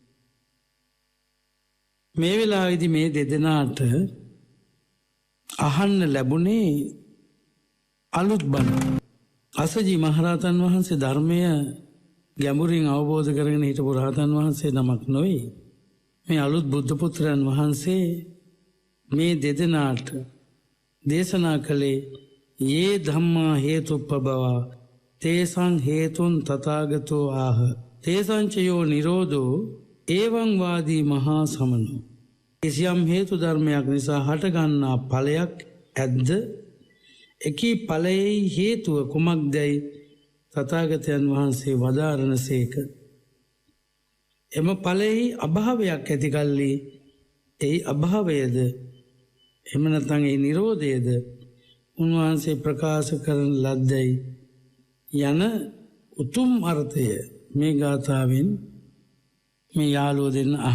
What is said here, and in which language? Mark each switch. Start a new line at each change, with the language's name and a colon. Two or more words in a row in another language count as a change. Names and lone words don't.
Sinhala: මේ වෙලාවේදී මේ දෙදෙනාට අහන්න ලැබුණේ අලුත් බණ. අස්සජී මහරහතන් වහන්සේ ධර්මය ගැඹුරින් අවබෝධ කරගෙන හිටපු රහතන් වහන්සේ නමක් නොවේ. මේ අලුත් බුද්ධ පුත්‍රයන් වහන්සේ මේ දෙදෙනාට දේශනා කළේ
Pali: යේ ධම්මා හේතුප්පබවා තේසං හේතුන් තථාගතෝ ආහ තේසංචයෝ නිරෝධෝ ඒවං වාදී මහා සමනෝ.
Sinhala: කිසියම් හේතු ධර්මයක් නිසා හටගන්නා ඵලයක් ඇද්ද? එකී ඵලයේ හේතුව කුමක්දයි තථාගතයන් වහන්සේ වදාරනසේක. එම ඵලයේ අභාවයක් ඇති කල්ලි ඒ අභාවයද එහෙම නැත්නම් ඒ නිරෝධයද උන්වහන්සේ ප්‍රකාශ කරන ලද්දයි යන උතුම් අර්ථය මේ ගාථාවෙන් මේ යාළුවෝ දෙන්න